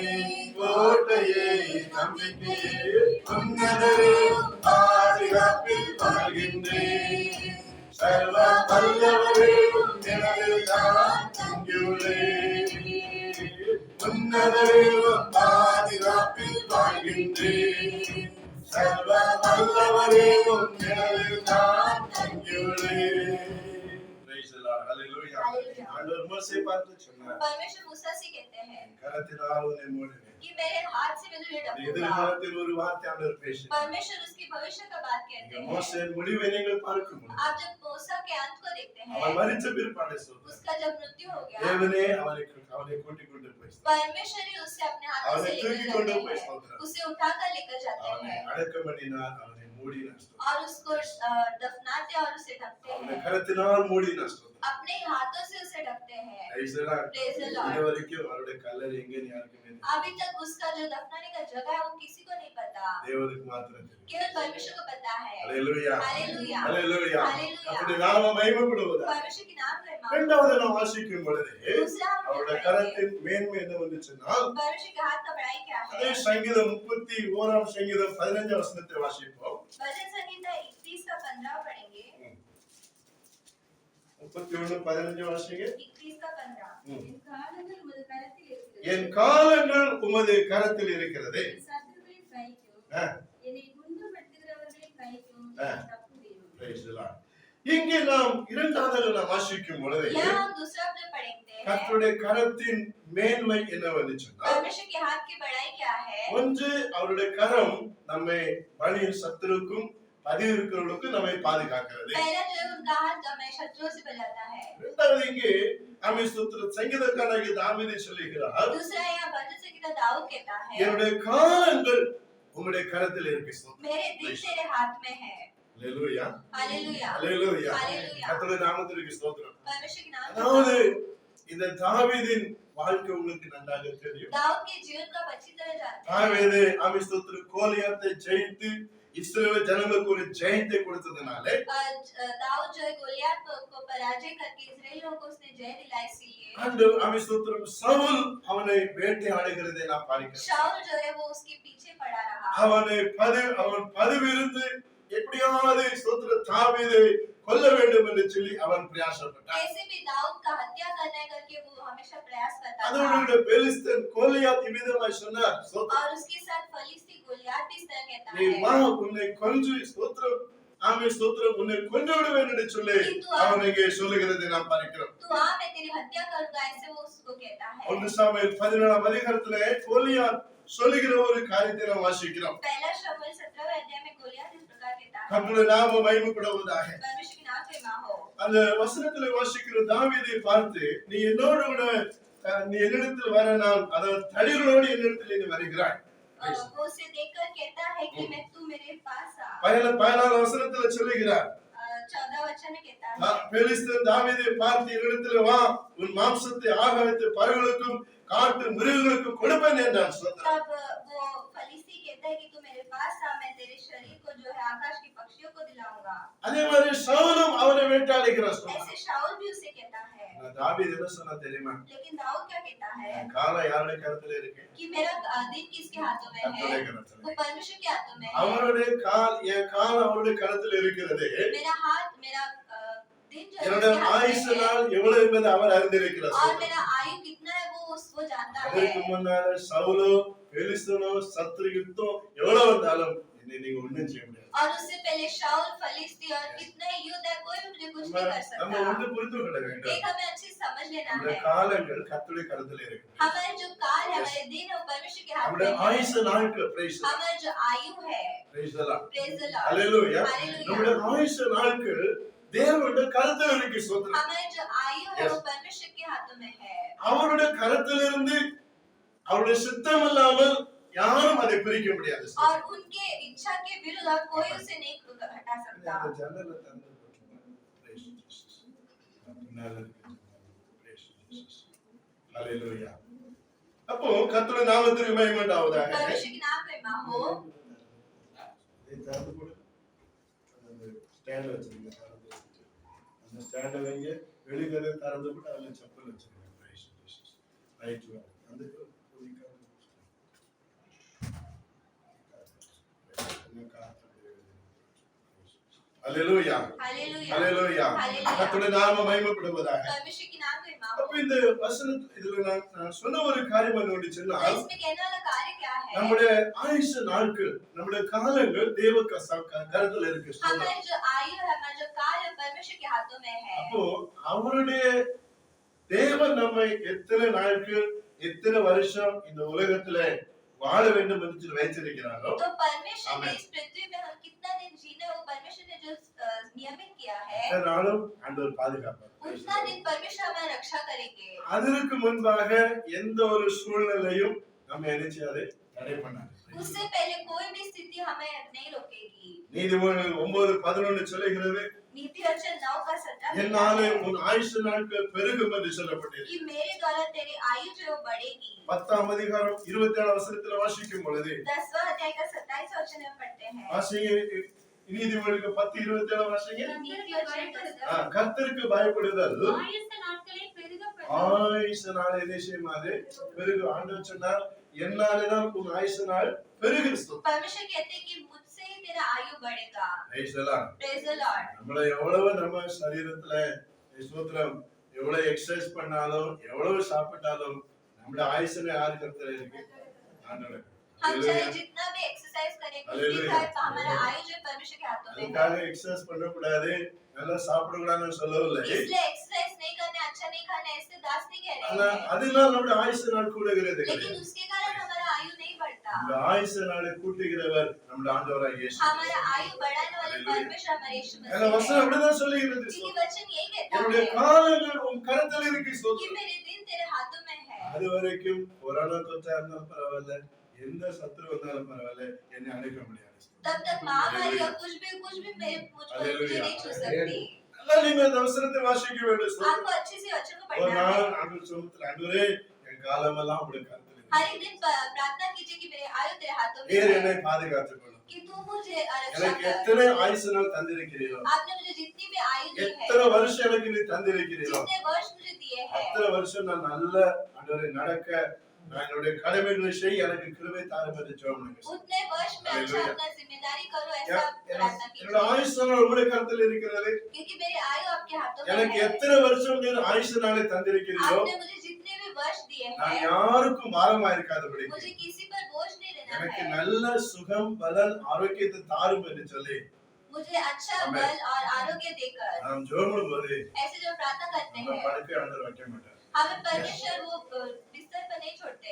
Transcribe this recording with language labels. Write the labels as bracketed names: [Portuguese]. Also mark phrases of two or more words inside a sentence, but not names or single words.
[Tamil] கோட்டையே நம்பிக்கையே உன்னதரே பாதுகாப்பில் வாழ்கின்றேன் சர்வ வல்லவரே நிழலில் நான் தங்கியுள்ளேன் உன்னதரே பாதுகாப்பில் வாழ்கின்றேன் சர்வ வல்லவரே நிழலில் நான் தங்கியுள்ளேன். [English] Praise the Lord. Hallelujah. Hallelujah. [Tamil] ஆண்டவர் மோசே பார்த்து சொன்னார் [Hindi] परमेश्वर मूसा से कहते हैं [Tamil] கரத்தினால் உன்னை மூடுவேன். [Hindi] कि मेरे हाथ से मैं तुझे ढकूंगा। [Tamil] எதிர்காலத்தில் ஒரு வார்த்தை ஆண்டவர் பேசினார். [Hindi] परमेश्वर उसकी भविष्य का बात कहते हैं। [Tamil] மோசேயின் முடிவை நீங்கள் பார்க்கும்போது [Hindi] आप जब मूसा के अंत को देखते हैं [Tamil] அவன் மரித்த பிற்பாடு சொல்றார் [Hindi] उसका जब मृत्यु हो गया [Tamil] தேவனே அவனை கூட்டிக் கொண்டு போய் [Hindi] परमेश्वर ही उसे अपने हाथों से [Tamil] அவனை தூக்கி [Hindi] लेकर [Tamil] கொண்டு [Hindi] जाते [Tamil] போய் [Hindi] हैं [Tamil] சொல்றார் [Hindi] उसे उठाकर लेकर जाते [Tamil] அவனை [Hindi] हैं [Tamil] அடக்கம் பண்ணினார் அவனை மூடினார் [Hindi] और उसको दफनाते और उसे ढकते [Tamil] அவனை [Hindi] हैं [Tamil] கரத்தினால் மூடினார் [Hindi] अपने हाथों से उसे ढकते हैं [English] Praise the Lord. Praise the Lord. [Tamil] இது வரைக்கும் அவருடைய கல்லறை எங்கன்னு யாருக்குமே தெரியாது. [Hindi] अभी तक उसका जो दफनाने का जगह है वो किसी को नहीं पता [Tamil] தேவனுக்கு மாத்திரம் தெரியும். [Hindi] केवल परमेश्वर को पता है [English] Hallelujah. Hallelujah. Hallelujah. Hallelujah. [Tamil] அப்படி நாம மகிமைப்படுவதா [Hindi] परमेश्वर के नाम का महिमा [Tamil] இரண்டாவது நாம் வாசிக்கும் பொழுது [Hindi] दूसरा हम [Tamil] அவருடைய [Hindi] पढ़ेंगे। [Tamil] கரத்தின் மேன்மை என்ன வந்துச்சுன்னா [Hindi] परमेश्वर के हाथ का बड़ाई क्या [Tamil] அதே [Hindi] है [Tamil] சங்கீதம் 31 சங்கீதம் 15 வசனத்தை வாசிப்போம். [Hindi] भजन संहिता 31 का 15 पढ़ेंगे [Tamil] 31 15 வாசிங்க. [Hindi] 31 का 15 ம். [Tamil] என் காலங்கள் என் காலங்கள் உமது கரத்தில் இருக்கிறது. உமது கரத்தில் இருக்கிறது. என் சத்துருக்களின் கைக்கும் ஆ. என்னை குன்றப்படுத்துகிறவர்களின் கைக்கும் ஆ. நான் தப்புகிறேன். [English] Praise the Lord. [Tamil] இங்கே நாம் இரண்டாவது நாம் வாசிக்கும் பொழுது [Hindi] यहाँ हम दूसरा पद पढ़ेंगे हैं [Tamil] கர்த்தருடைய கரத்தின் மேன்மை என்ன வந்துச்சுன்னா [Hindi] परमेश्वर के हाथ की बड़ाई क्या है [Tamil] ஒன்று அவருடைய கரம் நம்மை பலியின் சத்துருக்கும் பதிவு இருக்கிறவர்களுக்கும் நம்மை பாதுகாக்கிறது. [Hindi] पहला जो है उनका हाथ हमें शत्रुओं से बचाता है [Tamil] இரண்டாவது இங்கே ஆமென் ஸ்தோத்திரம் சங்கீதக்காரனாகிய தாவீது சொல்லுகிறார் [Hindi] दूसरा यहाँ भजन संहिता दाऊद कहता है [Tamil] என்னுடைய காலங்கள் உம்முடைய கரத்தில் இருக்கு ஸ்தோத்திரம். [Hindi] मेरे दिन तेरे हाथ में है [Tamil] அல்லேலூயா [Hindi] हालेलुया [Tamil] அல்லேலூயா [Hindi] हालेलुया [Tamil] கர்த்தருடைய நாமத்திற்கு ஸ்தோத்திரம். [Hindi] परमेश्वर के नाम [Tamil] அதாவது இந்த தாவீதின் வாழ்க்கை உங்களுக்கு நன்றாக தெரியும். [Hindi] दाऊद के जीवन को आप अच्छी तरह जानते हैं [Tamil] தாவீது ஆமென் ஸ்தோத்திரம் கோலியாத்தை ஜெயித்து இஸ்ரவேல் ஜனங்களுக்கு ஒரு ஜெயத்தை கொடுத்ததனால [Hindi] दाऊद जो है गोलियत को पराजय करके इस्राएल लोगों को उसने जय दिलाई इसीलिए [Tamil] ஆண்டவர் ஆமென் ஸ்தோத்திரம் சவுல் அவனை வேட்டையாடுகிறதை நான் பார்க்கிறேன். [Hindi] शाऊल जो है वो उसके पीछे पड़ा रहा [Tamil] அவன் பதிவிருந்து எப்படியாவது ஸ்தோத்திர தாவீதை கொல்ல வேண்டும் என்று சொல்லி அவன் பிரயாசப்பட்டான். [Hindi] कैसे भी दाऊद का हत्या करने करके वो हमेशा प्रयास करता था [Tamil] அதோடு பெலிஸ்தன் கோலியாத் இவ்விதமாய் சொன்னார் ஸ்தோத்திரம் [Hindi] और उसके साथ फलिस्ती गोलियत भी इस तरह कहता [Tamil] நீ [Hindi] है [Tamil] வா உன்னை கொன்று ஸ்தோத்திரம் ஆமென் ஸ்தோத்திரம் உன்னை கொன்று விடுவேன் என்று சொல்லி அவன் இங்கே சொல்லுகிறதை நாம் பார்க்கிறோம். [Hindi] तू आ मैं तेरी हत्या करूंगा ऐसे वो उसको कहता है [Tamil] 1 சாமுவேல் 17 அதிகாரத்திலே கோலியாத் சொல்லுகிற ஒரு காரியத்தை நாம் வாசிக்கிறோம். [Hindi] पहला शमूएल 17वें अध्याय में गोलियत इस प्रकार कहता है [Tamil] கர்த்தருடைய நாமம் மகிமைப்படுவதாக. [Hindi] परमेश्वर के नाम पे मां हो [Tamil] அந்த வசனத்திலே வாசிக்கிற தாவீதை பார்த்து நீ என்னோடு கூட நீ என்னிடத்தில் வர நான் அதாவது தடிகளோடு என்னிடத்தில் நீ வருகிறாய். [Hindi] वो उसे देखकर कहता है कि मैं तू मेरे पास आ [Tamil] 14 வசனத்திலே சொல்லுகிறார் [Hindi] 14 वचन में कहता है [Tamil] பெலிஸ்தன் தாவீதை பார்த்து என்னிடத்தில் வா உன் மாம்சத்தை ஆகாயத்து பறவைகளுக்கும் காட்டு மிருகங்களுக்கும் கொடுப்பேன் என்றான். [Hindi] तब वो फलिस्ती कहता है कि तू मेरे पास आ मैं तेरे शरीर को जो है आकाश के पक्षियों को दिलाऊंगा [Tamil] அதே மாதிரி சவுலும் அவனை வேட்டையாடுகிறான். [Hindi] ऐसे शाऊल भी उसे कहता है [Tamil] தாவீது என்ன சொன்னா தெரியுமா? [Hindi] लेकिन दाऊद क्या कहता है [Tamil] என் காலம் யாருடைய கரத்துல இருக்கு? [Hindi] कि मेरा दिन किसके हाथों में [Tamil] கர்த்தருடைய [Hindi] है [Tamil] கரத்துல. [Hindi] वो परमेश्वर के हाथों में है [Tamil] அவருடைய என் கால் அவருடைய கரத்தில் இருக்கிறது. [Hindi] मेरा हाथ मेरा दिन जो है [Tamil] என்னுடைய [Hindi] उसके हाथ [Tamil] ஆயுசு [Hindi] में है [Tamil] நாள் எவ்வளவு என்பதை அவர் அறிந்திருக்கிறார். [Hindi] और मेरा आयु कितना है वो जानता है [Tamil] அதற்கு முன்னால சவுலோ பெலிஸ்தனோ சத்ரு யுத்தம் எவ்வளவு வந்தாலும் என்னை நீங்க ஒண்ணும் செய்ய முடியாது. [Hindi] और उससे पहले शाऊल फलिस्ती और कितने युद्ध है कोई भी मुझे कुछ नहीं कर [Tamil] நம்ம [Hindi] सकता [Tamil] ஒன்று புரிந்து கொள்ள வேண்டும். [Hindi] एक हमें अच्छी समझ लेना [Tamil] நம்முடைய [Hindi] है [Tamil] காலங்கள் கர்த்தருடைய கரத்தில் இருக்கு. [Hindi] हमारे जो काल है हमारे दिन है वो परमेश्वर के हाथ [Tamil] நம்முடைய [Hindi] में है [Tamil] ஆயுசு நாட்கள் பிரைஸ் [Hindi] हमारा जो आयु है [Tamil] பிரைஸ் எல்லாம் [English] Praise the Lord [Tamil] ஹalleluya. [Hindi] हालेलुया [Tamil] நம்முடைய ஆயுசு நாட்கள் தேவனுடைய கரத்தில் இருக்கு. ஸ்தோத்திரம். [Hindi] हमारे जो आयु है वो परमेश्वर के हाथों में है [Tamil] அவருடைய கரத்திலிருந்து அவருடைய சித்தம் இல்லாமல் யாரும் அதை பிரிக்க முடியாது. [Hindi] और उनके इच्छा के विरुद्ध और कोई उसे नहीं हटा सकता [Tamil] அந்த ஜன்னலை திறந்து போட்டுருங்க. [English] Praise Jesus. [Tamil] பின்னால இருக்கு. [English] Praise Jesus. Hallelujah. [Tamil] அப்போ கர்த்தருடைய நாமத்திற்கு மகிமை உண்டாவதாக. [Hindi] परमेश्वर के नाम पे मां हो [Tamil] இதை திறந்து போடு. அந்த ஸ்டாண்ட் வச்சிருங்க. அந்த ஸ்டாண்டை வைங்க, வெளிக்கதை திறந்து விட்டு அதுல செப்பல் வச்சிருக்கேன். ரைட் அந்த அல்லேலூயா [Hindi] हालेलुया [Tamil] அல்லேலூயா [Hindi] हालेलुया [Tamil] கர்த்தருடைய நாமம் மகிமைப்படுவதாக. [Hindi] परमेश्वर की नाम की महिमा [Tamil] அப்ப இந்த வசனம் இதுல நான் சொன்ன ஒரு காரியம் என்னன்னு [Hindi] तो [Tamil] சொன்னால், [Hindi] इसमें कहने वाला कार्य क्या है [Tamil] நம்முடைய ஆயுசு நாட்கள், நம்முடைய காலங்கள் தேவ கருத்துல இருக்கு. [Hindi] हमारी जो आयु है हमारा जो काल है परमेश्वर के हाथों में है [Tamil] அப்போ அவருடைய தேவன் நம்மை எத்தனை நாட்கள் எத்தனை வருஷம் இந்த உலகத்துல வாழ வேண்டும் என்று வைத்திருக்கிறாரோ, [Hindi] तो परमेश्वर ने आमेन। इस पृथ्वी में हम कितना दिन जीने वो परमेश्वर ने जो नियमित किया है [Tamil] அத்தனை நாளும் ஆண்டவர் பாதுகாப்பார். [Hindi] उतना दिन परमेश्वर हमारी रक्षा करेंगे [Tamil] அதற்கு முன்பாக எந்த ஒரு சூழ்நிலையும் நம்ம நினைச்சாரு தடை பண்ணாரு. [Hindi] उससे पहले कोई भी स्थिति हमें नहीं रोकेगी [Tamil] நீதிமொழிகள் 9:11 சொல்லுகிறது, [Hindi] नीति वचन 9 का 17 [Tamil] என்னாலே உன் ஆயுசு நாட்கள் பெருகும் என்று சொல்லப்பட்டிருக்கு. [Hindi] कि मेरे द्वारा तेरी आयु जो बढ़ेगी [Tamil] 10ஆம் அதிகாரம் 27 வசனத்துல வாசிக்கும் பொழுது [Hindi] 10वां अध्याय का 27 वचन में पढ़ते हैं [Tamil] வாசிங்க, நீதிமொழிகள் 10:27 வாசிங்க. [Hindi] नीति वचन [Tamil] கர்த்தருக்கு பயப்படுதல் ஆயுச நாட்களை பெருகப்படும். ஆயுசு நாள் என்ன செய்யுமாறு பெருகும். ஆண்டவர் சொன்னார், என்னாலேதான் உன் ஆயுசு நாள் பெருகும். [Hindi] परमेश्वर कहते हैं कि मुझसे ही तेरा आयु बढ़ेगा [English] Praise the Lord. Praise the Lord [Tamil] நம்மள எவ்வளவு நம்ம சரீரத்துல ஸ்தோத்திரம் எவ்வளவு எக்ஸசைஸ் பண்ணாலும் எவ்வளவு சாப்பிட்டாலும் நம்மளோட ஆயுசுல யாரு கர்த்தர் இருக்கு? ஆண்டவர். [Hindi] हम चाहे [English] Hallelujah. [Hindi] जितना भी एक्सरसाइज करें कुछ भी [English] Hallelujah. [Hindi] खाए तो हमारा आयु जो है परमेश्वर के हाथों में है [Tamil] அதுக்காக எக்ஸசைஸ் பண்ணக்கூடாது, நல்லா சாப்பிடக்கூடாதுன்னு சொல்லவில்லை. [Hindi] इसलिए एक्सरसाइज नहीं करना अच्छा नहीं खाना ऐसे दास नहीं कह [Tamil] ஆனா [Hindi] रहे हैं [Tamil] அதனால நம்முடைய ஆயுசு நாள் கூடுகிறது [Hindi] लेकिन [Tamil] கிடையாது. [Hindi] उसके कारण हमारा आयु नहीं बढ़ता [Tamil] இந்த ஆயுசு நாளை கூட்டுகிறவர் நம்முடைய ஆண்டவராகிய இயேசு. [Hindi] हमारा आयु बढ़ाने वाले [English] Hallelujah. [Hindi] परमेश्वर हमारे यीशु [Tamil] அந்த [Hindi] मसीह [Tamil] வசனம் [Hindi] है [Tamil] அப்படிதான் சொல்லுகிறது. [Hindi] क्योंकि वचन यही कहता [Tamil] என்னுடைய [Hindi] है [Tamil] காலங்கள் உன் கரத்தில் இருக்கு [Hindi] कि [Tamil] ஸ்தோத்திரம். [Hindi] मेरे दिन तेरे हाथों में है [Tamil] அது வரைக்கும் கொரோனா தொற்றா இருந்தாலும் பரவாயில்ல, எந்த சத்துரு வந்தாலும் பரவாயில்ல, என்னை அணுக முடியாது. [Hindi] तब तक महामारी या कुछ भी मेरे मुझको मुझे [English] Hallelujah. [Hindi] नहीं छू सकती [Tamil] நல்லா நீங்க அந்த வசனத்தை வாசிக்க வேண்டும் ஸ்தோத்திரம். [Hindi] आपको अच्छे से वचन को [Tamil] ஒரு [Hindi] पढ़ना है [Tamil] நாள் ஆண்டவர் சொல்லுகிறார், ஆண்டவரே என் காலமெல்லாம் உம்முடைய கரத்தில் இருக்கு. [Hindi] हर एक दिन प्रार्थना कीजिए कि मेरे आयु तेरे हाथों में [Tamil] நீர் [Hindi] है [Tamil] என்னை பாதுகாத்துக் கொள்ளும். [Hindi] कि तू मुझे रक्षा [Tamil] எனக்கு [Hindi] कर [Tamil] எத்தனை ஆயுசு நாள் தந்திருக்கிறீரோ, [Hindi] आपने मुझे जितनी भी आयु दी है [Tamil] எத்தனை வருஷம் எனக்கு நீ தந்திருக்கிறீரோ, [Hindi] जितने वर्ष मुझे दिए हैं [Tamil] அத்தனை வருஷம் நான் நல்ல ஆண்டவரே நடக்க, நான் என்னுடைய கடமைகளை செய்ய எனக்கு கிருபை தாரும் என்று ஜெபம் பண்ணுங்க. [Hindi] उतने वर्ष में अच्छा [English] Hallelujah. [Hindi] अपना जिम्मेदारी करो ऐसा प्रार्थना [Tamil] என்னோட [Hindi] कीजिए [Tamil] ஆயுசு நாள் உம்முடைய கரத்தில் இருக்கிறது. [Hindi] क्योंकि मेरे आयु आपके हाथों में [Tamil] எனக்கு [Hindi] है [Tamil] எத்தனை வருஷம் நீர் ஆயுசு நாளை தந்திருக்கிறீரோ, [Hindi] आपने मुझे जितने भी वर्ष दिए [Tamil] நான் [Hindi] हैं [Tamil] யாருக்கும் பாரமா இருக்காதபடி [Hindi] मुझे किसी पर बोझ नहीं देना [Tamil] எனக்கு [Hindi] है [Tamil] நல்ல சுகம் பலன் ஆரோக்கியத்தை தாரும் என்று சொல்லி [Hindi] मुझे अच्छा [English] Amen. [Hindi] बल और आरोग्य देकर [Tamil] நாம் ஜெபம் பண்ணும்போது [Hindi] ऐसे जो प्रार्थना करते [Tamil] நம்ம [Hindi] हैं [Tamil] படுக்கை ஆண்டவர் வைக்க மாட்டார். [Hindi] हमें परमेश्वर वो बिस्तर पर नहीं छोड़ते